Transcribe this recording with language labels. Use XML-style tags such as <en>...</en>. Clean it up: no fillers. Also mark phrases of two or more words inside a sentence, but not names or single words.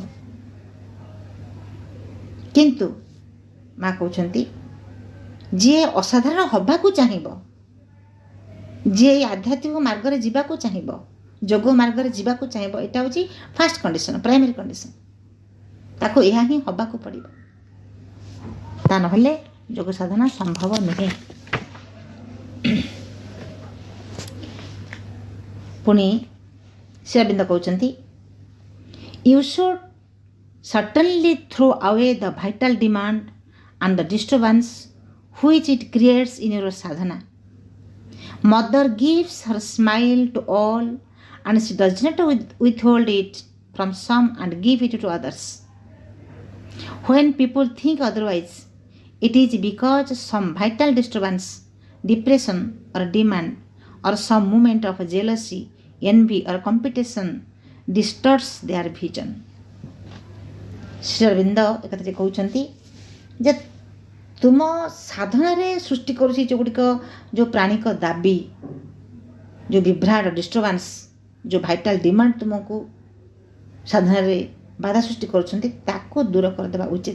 <or>କିନ୍ତୁ ମା କହୁଛନ୍ତି, ଯିଏ ଅସାଧାରଣ ହେବାକୁ ଚାହିଁବ, ଯିଏ ଏଇ ଆଧ୍ୟାତ୍ମିକ ମାର୍ଗରେ ଯିବାକୁ ଚାହିଁବ, ଯୋଗ ମାର୍ଗରେ ଯିବାକୁ ଚାହିଁବ, ଏଇଟା ହେଉଛି</or> <en>first condition, primary condition.</en> <or>ତାକୁ ଏହା ହିଁ ହେବାକୁ ପଡ଼ିବ, ତା ନହେଲେ ଯୋଗ ସାଧନା ସମ୍ଭବ ନୁହେଁ। ପୁଣି ଶ୍ରୀ ଅରବିନ୍ଦ କହୁଛନ୍ତି,</or> <en>You should certainly throw away the vital demand and the disturbance which it creates in your sadhana. Mother gives her smile to all and she does not withhold it from some and give it to others. When people think otherwise, it is because some vital disturbance, depression or demand or some moment of jealousy, envy or competition distorts their vision.</en> <or>ଶ୍ରୀ ଅରବିନ୍ଦ ଏକଥାରେ କହୁଛନ୍ତି ଯେ ତୁମ ସାଧନାରେ ସୃଷ୍ଟି କରୁଛି ଯେଉଁଗୁଡ଼ିକ ଯେଉଁ ପ୍ରାଣିକ ଦାବି, ଯେଉଁ ବିଭ୍ରାଟ, ଡିଷ୍ଟର୍ବାନ୍ସ, ଯେଉଁ</or> <en>vital demand</en> <or>ତୁମକୁ ସାଧନାରେ ବାଧା ସୃଷ୍ଟି କରୁଛନ୍ତି, ତାକୁ ଦୂର କରିଦେବା ଉଚିତ।</or>